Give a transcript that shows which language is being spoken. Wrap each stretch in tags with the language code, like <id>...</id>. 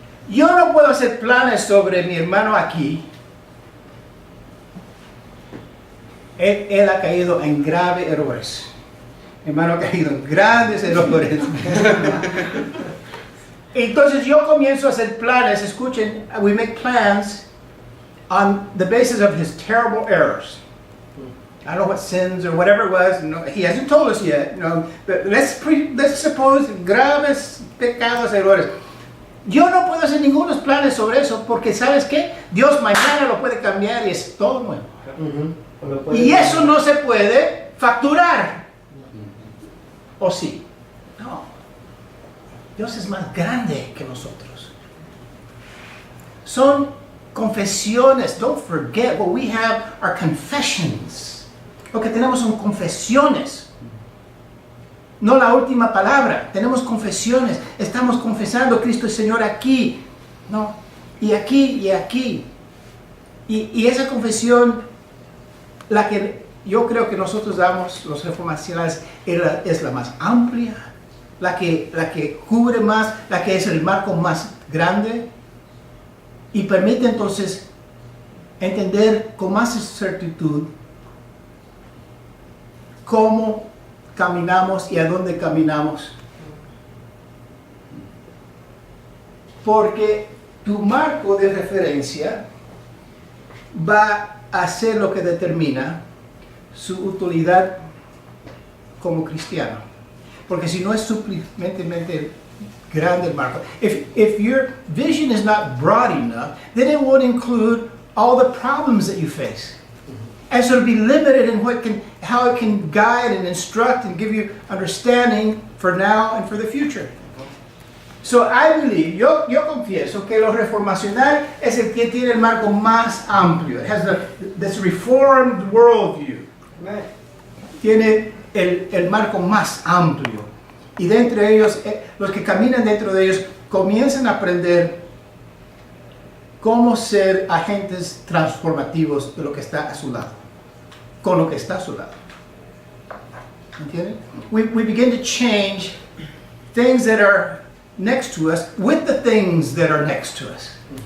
<es>Yo no puedo hacer planes sobre mi hermano aquí. Él ha caído en graves errores. Mi hermano ha caído en grandes errores. Entonces yo comienzo a hacer planes. Escuchen,</es> <en>we make plans on the basis of his terrible errors. I don't know what sins or whatever it was. No, he hasn't told us yet. No, but let's suppose</en> <es>graves pecados, errores. Yo no puedo hacer ningunos planes sobre eso porque ¿sabes qué? Dios mañana lo puede cambiar y es todo nuevo. Y eso no se puede facturar. ¿O sí? No. Dios es más grande que nosotros. Son confesiones.</es> <en>Don't forget what we have are confessions.</en> <es>Lo que tenemos son confesiones. No la última palabra. Tenemos confesiones. Estamos confesando Cristo es Señor aquí. No. Y aquí y aquí. Y esa confesión, la que yo creo que nosotros damos, los reformacionales, es la más amplia, la que cubre más, la que es el marco más grande y permite entonces entender con más certitud cómo caminamos y a dónde caminamos. Porque tu marco de referencia va a ser lo que determina su utilidad como cristiano. Porque si no es suficientemente grande el marco.</es> <en>If your vision is not broad enough, then it won't include all the problems that you face. And so it'll be limited in how it can guide and instruct and give you understanding for now and for the future. So I believe,</en> <es>yo confieso que lo reformacional es el que tiene el marco más amplio.</es> <en>It has this reformed worldview.</en> <es>Tiene el marco más amplio. Y dentro de ellos, los que caminan dentro de ellos, comienzan a aprender cómo ser agentes transformativos de lo que está a su lado. Con lo que está a su lado. ¿Entienden?</es> <en>We begin to change things that are next to us with the things that are next to us.</en>